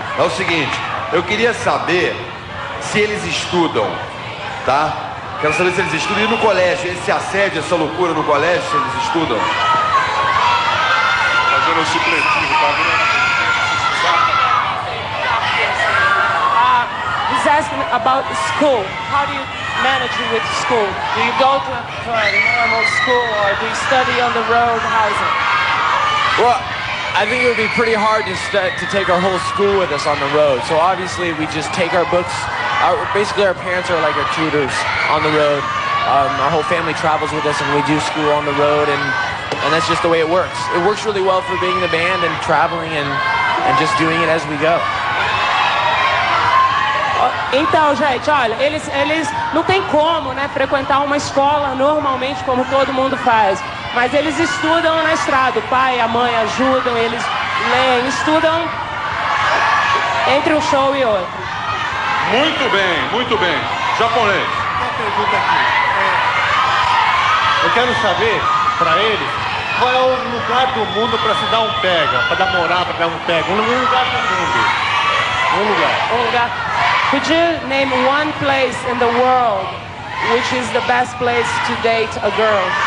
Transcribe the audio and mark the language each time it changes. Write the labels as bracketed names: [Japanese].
[Portuguese] É o seguinte, eu queria saber se eles estudam, tá? Quero saber se eles estudam. E no colégio, esse assédio, essa loucura no colégio, se eles estudam? Fazendo o supletivo, tá vendo? [English] He's asking about school. How do you manage with school? Do you go to a normal school or do you study on the road? How is it? Well, I think it would be pretty hard to take our whole school with us on the road. So obviously we just take our books. Basically our parents are like our tutors on the road. Our whole family travels with us and we do school on the road and that's just the way it works. It works really well for being in the band and traveling and just doing it as we go. [Portuguese] Então, gente, olha, eles não tem como, né, frequentar uma escola normalmente como todo mundo faz. Mas eles estudam na estrada, o pai e a mãe ajudam, eles leem, estudam entre um show e outro. Muito bem. Japonês. Uma pergunta aqui. Eu quero saber, pra eles, qual é o lugar do mundo pra se dar um pega, pra namorar, pra dar um pega. Um lugar do mundo. Um lugar. [English] Could you name one place in the world which is the best place to date a girl?